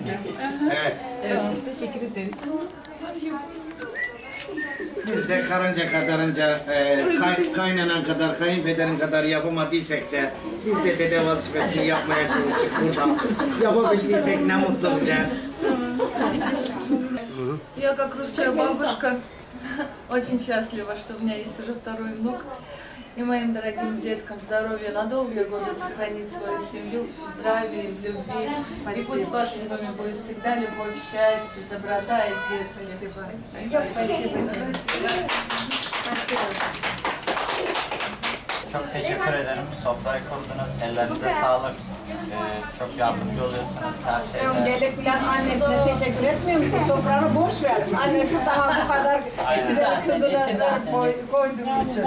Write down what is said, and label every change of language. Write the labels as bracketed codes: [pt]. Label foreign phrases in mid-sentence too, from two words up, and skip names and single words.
[tr] Evet. Evet, teşekkür ederiz. Biz de karınca kadarınca, kaynanan kadar, kayınpederin kadar yapamadıysak da biz de dede vazifesini yapmaya çalıştık burada. Yapabildiysek ne mutlu bize. [ru] Я как русская бабушка очень счастлива, что у меня есть уже второй внук. И моим дорогим деткам здоровья на долгие годы сохранить свою семью в здравии, в любви. И пусть в вашем доме будет всегда любовь, счастье, доброта и детки. Спасибо. [tr] Çok teşekkür ederim. Sofrayı kurdunuz. Ellerinize sağlık. Çok yardımcı oluyorsunuz her şeyde. Öncelikle annesine teşekkür etmiyor musun? Sofranı boş ver. Annesi sana bu kadar güzel kızını koyduğun için.